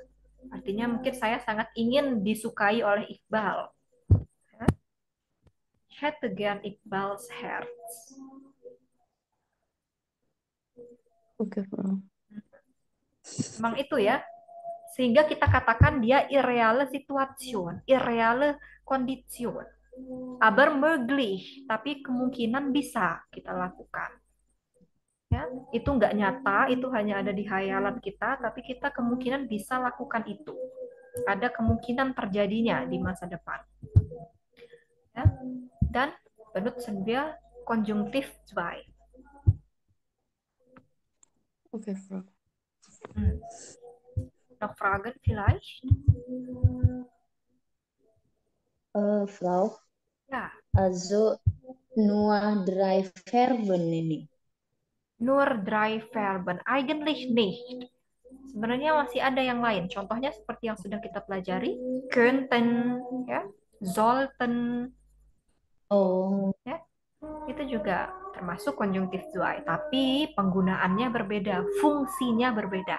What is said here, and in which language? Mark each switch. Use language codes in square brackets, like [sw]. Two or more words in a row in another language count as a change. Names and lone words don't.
[id] Artinya mungkin saya sangat ingin disukai oleh Iqbal. Ya. [de] Ich hätte gern Iqbal's heart. [id] Oke, Frau. Memang itu ya. Sehingga kita katakan dia [de] irreale Situation, irreale Kondition. Aber möglich, [id] tapi kemungkinan bisa kita lakukan. Ya, itu nggak nyata, itu hanya ada di hayalan kita, tapi kita kemungkinan bisa lakukan itu. Ada kemungkinan terjadinya di masa depan. Ya, dan [de] benutzen wir Konjunktiv 2. Okay, Frau. Noch Fragen vielleicht? Frau, Ja, also nur 3 Verben ini. nur 3 Verben. Eigentlich nicht. [id] Sebenarnya masih ada yang lain. Contohnya seperti yang sudah kita pelajari, könnten, ya, sollten, Oh, ya. Itu juga termasuk konjunktif 2, tapi penggunaannya berbeda, fungsinya berbeda.